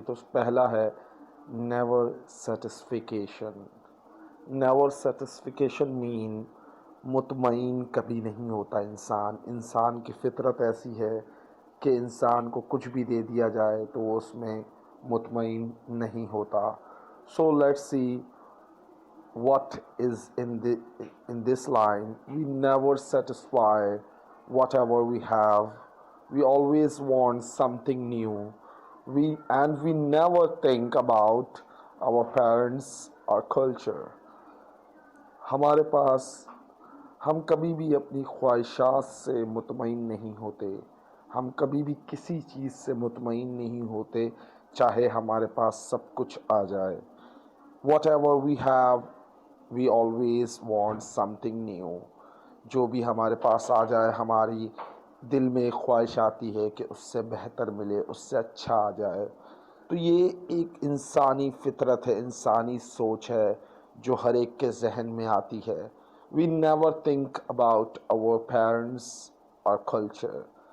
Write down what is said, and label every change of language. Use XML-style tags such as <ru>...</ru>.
<hi>तो पहला है</hi> <en>Never satisfaction. Never satisfaction mean</en> <hi>मुतमईन कभी नहीं होता इंसान. इंसान की फितरत ऐसी है कि इंसान को कुछ भी दे दिया जाए तो वो उसमें मुतमईन नहीं होता. So let's see</hi> <en>what is in this line. We never satisfy whatever we have. We always want something new. We never think about our parents or culture.</en> <hi>हमारे पास हम कभी भी अपनी ख्वाहिशात से मुतमईन नहीं होते. हम कभी भी किसी चीज़ से मुतमईन नहीं होते चाहे हमारे पास सब कुछ आ जाए.</hi> <en>Whatever we have, we always want something new.</en> <hi>जो भी हमारे पास आ जाए हमारी दिल में ख्वाहिश आती है कि उससे बेहतर मिले, उससे अच्छा आ जाए. तो ये एक इंसानी फितरत है, इंसानी सोच है जो हर एक के जहन में आती है.</hi> <en>We never think about our parents और culture.</en>